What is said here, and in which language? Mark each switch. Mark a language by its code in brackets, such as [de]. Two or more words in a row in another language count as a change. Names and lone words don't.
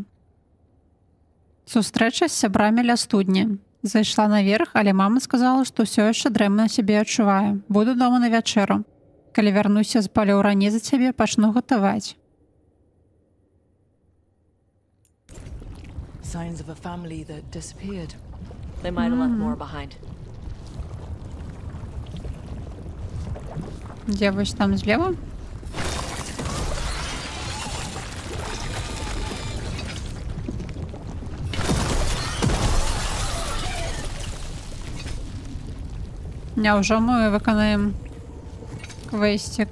[be] Сустрэча з сябрамі ля студні. Зайшла наверх, але мама сказала, што ўсё яшчэ дрэнна сябе адчуваю. Буду дома на вячэру. Калі вярнуся з палёў раней за цябе, пачну гатаваць. [en] Signs of a family that disappeared. They might have left more behind. [be] Дзе вось там злева? Няўжо мы выканаем квестик?